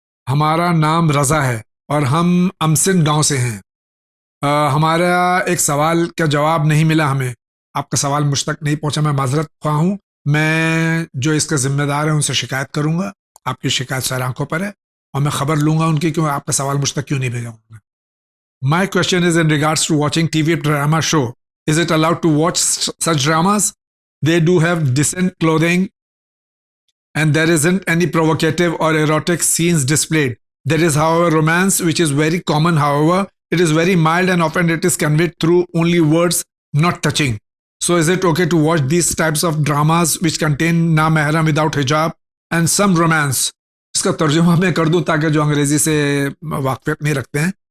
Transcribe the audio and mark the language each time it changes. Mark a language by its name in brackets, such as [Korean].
[Urdu] ہمارا نام رضا ہے اور ہم امسن گاؤں سے ہیں. ہمارا ایک سوال کا جواب نہیں ملا ہمیں. آپ کا سوال مجھ تک نہیں پہنچا، میں معذرت خواہ ہوں. میں جو اس کا ذمہ دار ہے ان سے شکایت کروں گا. آپ کی شکایت سر آنکھوں پر ہے اور میں خبر لوں گا ان کی کہ آپ کا سوال مجھ تک کیوں نہیں بھیجا ہوں گا. [English] My question is in regards to watching TV drama show. Is it allowed to watch such dramas? They do have decent clothing and there isn't any provocative or erotic scenes displayed. There is, however, romance, which is very common. However, it is very mild and often it is conveyed through only words, not touching. So is it okay to watch these types of dramas which contain na-mahram without hijab and some romance? [Urdu] اس کا ترجمہ میں کر دوں تاکہ جو انگریزی سے واقفیت نہیں رکھتے ہیں.